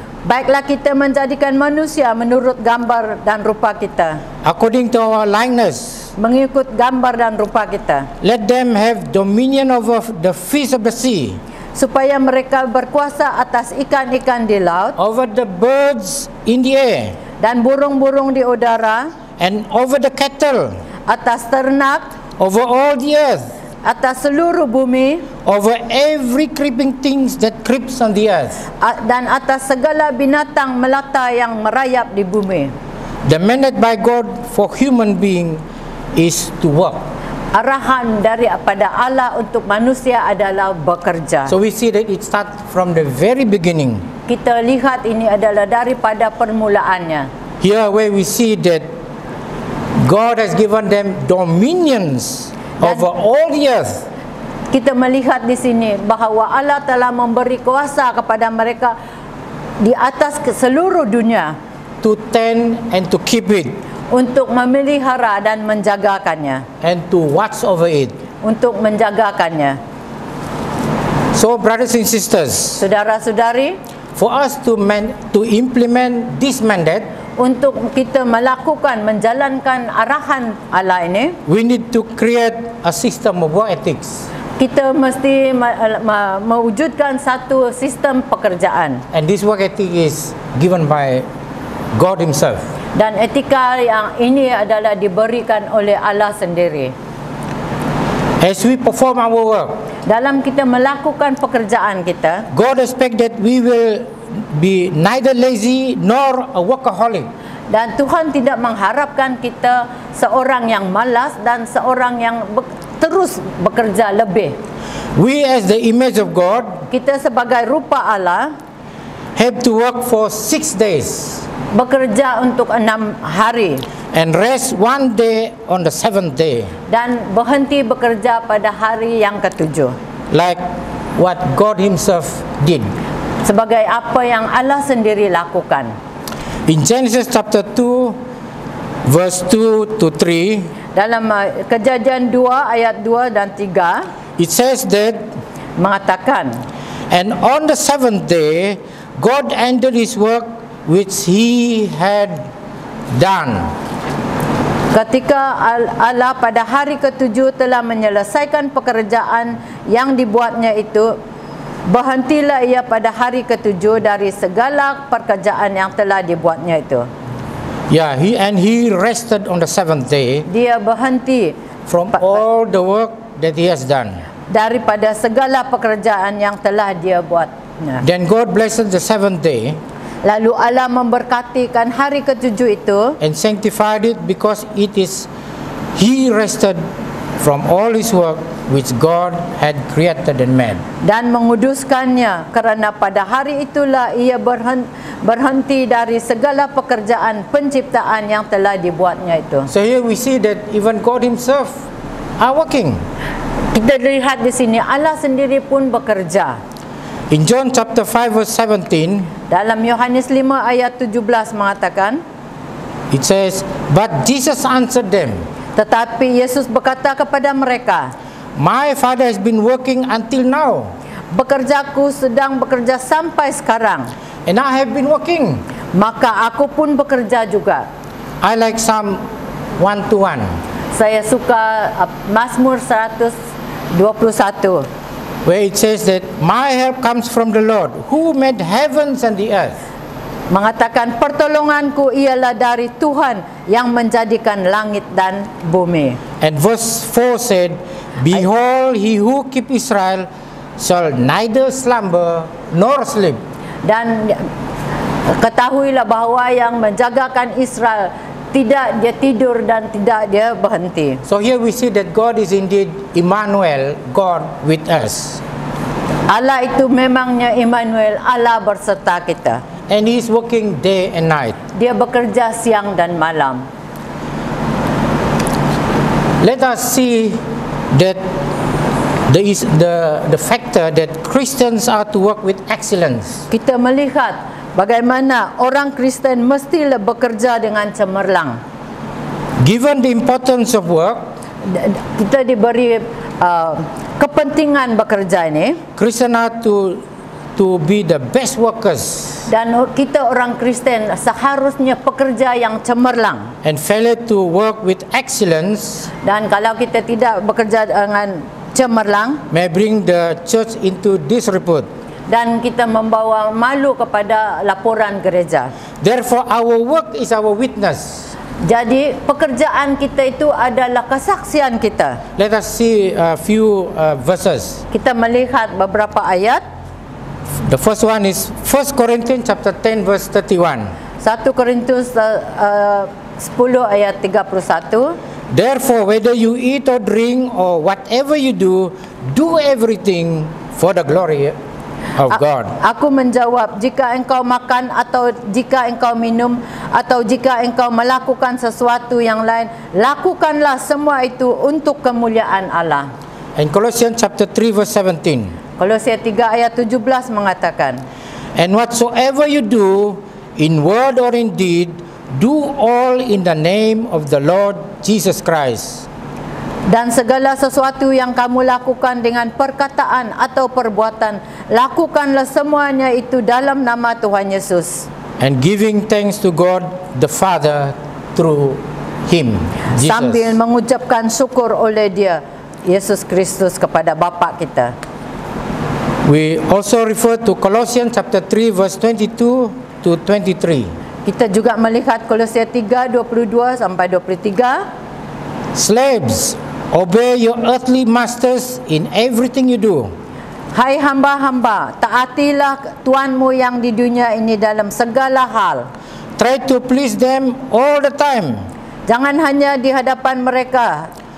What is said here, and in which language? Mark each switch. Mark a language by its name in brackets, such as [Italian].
[Malay] baiklah kita menjadikan manusia menurut gambar dan rupa kita, [English] according to our likeness. [Malay] mengikut gambar dan rupa kita, [English] Let them have dominion over the fish of the sea, [Malay] supaya mereka berkuasa atas ikan-ikan di laut [English] over the birds in the air, [Malay] dan burung-burung di udara, [English] and over the cattle, [Malay] atas ternak, [English] over all the earth, [Malay] atas seluruh bumi, [English] over every creeping things that creeps on the earth. [Malay] dan atas segala binatang melata yang merayap di bumi. [English] The mandate by God for human being is to work. [Malay] Arahan daripada Allah untuk manusia adalah bekerja. [English] So we see that it starts from the very beginning. [Malay] Kita lihat ini adalah daripada permulaannya. [English] Here where we see that God has given them dominions over all the earth. [Malay] Kita melihat di sini bahawa Allah telah memberi kuasa kepada mereka di atas seluruh dunia [English] To tend and to keep it, [Malay] untuk memelihara dan menjagakannya, [English] and to watch over it. [Malay] untuk menjagakannya. [English] So brothers and sisters, [Malay] Saudara-saudari, [English] for us to implement this mandate, [Malay] untuk kita melakukan, menjalankan arahan Allah ini, [English] we need to create a system of work ethics. [Malay] kita mesti mewujudkan satu sistem pekerjaan. [English] And this work ethic is given by God himself. [Malay] Dan etika yang ini adalah diberikan oleh Allah sendiri. [English] As we perform our work, [Malay] Dalam kita melakukan pekerjaan kita, [English] God expects that we will be neither lazy nor a workaholic. [Malay] dan Tuhan tidak mengharapkan kita seorang yang malas dan seorang yang terus bekerja lebih. [English] We as the image of God [Malay] Kita sebagai rupa Allah [English] have to work for 6 days [Malay] bekerja untuk 6 hari [English] and rest 1 day on the 7th day, [Malay] dan berhenti bekerja pada hari yang ketujuh, [English] like what God himself did. [Malay] sebagai apa yang Allah sendiri lakukan. [English] In Genesis chapter 2 verse 2 to 3, [Malay] Dalam Kejadian 2 ayat 2 dan 3 [English] it says that, [Malay] mengatakan, [English] and on the 7th day God ended his work which he had done. [Malay] ketika Allah pada hari ketujuh telah menyelesaikan pekerjaan yang dibuatnya itu, berhentilah ia pada hari ketujuh dari segala pekerjaan yang telah dibuatnya itu. [English] Yeah, he rested on the 7th day [Malay] Dia berhenti [English] from all the work that he has done. [Malay] daripada segala pekerjaan yang telah dia buatnya. [English] Then God blessed the 7th day [Malay] Lalu Allah memberkatikan hari ketujuh itu [English] and sanctified it, because it is he rested from all his work which God had created and made. [Malay] Dan menguduskannya kerana pada hari itulah ia berhenti dari segala pekerjaan penciptaan yang telah dibuatnya itu. [English] So here we see that even God himself are working. [Malay] Kita lihat di sini Allah sendiri pun bekerja. [English] In John chapter 5 verse 17, [Malay] Dalam Yohanes 5 ayat 17 mengatakan, [English] it says, "But Jesus answered them, [Malay] tetapi Yesus berkata kepada mereka, [English] My Father has been working until now, [Malay] bekerjaku sedang bekerja sampai sekarang, [English] and I have been working." [Malay] maka aku pun bekerja juga. [English] I like Psalm 121, [Malay] Saya suka Mazmur 121 [English] where it says that my help comes from the Lord, who made heavens and the earth. [Malay] mengatakan pertolonganku ialah dari Tuhan yang menjadikan langit dan bumi. [English] And verse 4 said, "Behold, he who keep Israel shall neither slumber nor sleep." [Malay] Dan ketahuilah bahawa yang menjagakan Israel tidak dia tidur dan tidak dia berhenti. [English] So here we see that God is indeed Emmanuel, God with us. [Malay] Allah itu memangnya Immanuel, Allah berserta kita. [English] And he is working day and night. [Malay] Dia bekerja siang dan malam. [English] Let us see that the factor that Christians are to work with excellence. [Malay] Kita melihat bagaimana orang Kristen mestilah bekerja dengan cemerlang. [English] Given the importance of work, [Malay] Kita diberi kepentingan bekerja ini, [English] Christians are to be the best workers [Malay] dan kita orang Kristen seharusnya pekerja yang cemerlang. [English] and failure to work with excellence [Malay] Dan kalau kita tidak bekerja dengan cemerlang, [English] may bring the church into disrepute. [Malay] dan kita membawa malu kepada laporan gereja. [English] Therefore, our work is our witness. [Malay] Jadi pekerjaan kita itu adalah kesaksian kita. [English] Let us see a few verses. [Malay] Kita melihat beberapa ayat. [English] The first one is 1 Corinthians chapter 10 verse 31. [Malay] 1 Korintus 10 ayat 31. [English] Therefore, whether you eat or drink or whatever you do, do everything for the glory of God. [Malay] Aku menjawab, jika engkau makan atau jika engkau minum atau jika engkau melakukan sesuatu yang lain, lakukanlah semua itu untuk kemuliaan Allah. [English] And Colossians chapter 3 verse 17. [Malay] Kolose 3 ayat 17 mengatakan, [English] And whatsoever you do, in word or in deed, do all in the name of the Lord Jesus Christ. [Malay] dan segala sesuatu yang kamu lakukan dengan perkataan atau perbuatan, lakukanlah semuanya itu dalam nama Tuhan Yesus, [English] And giving thanks to God the Father through Him, [Malay] sambil [English] Jesus. [Malay] mengucapkan syukur oleh Dia, Yesus Kristus, kepada Bapa kita. [English] We also refer to Colossians chapter 3 verse 22 to 23. [Malay] Kita juga melihat Kolose 3 22 sampai 23. [English] Slaves, obey your earthly masters in everything you do. [Malay] Hai hamba-hamba, taatilah tuanmu yang di dunia ini dalam segala hal. [English] Try to please them all the time, [Malay] Jangan hanya di hadapan mereka,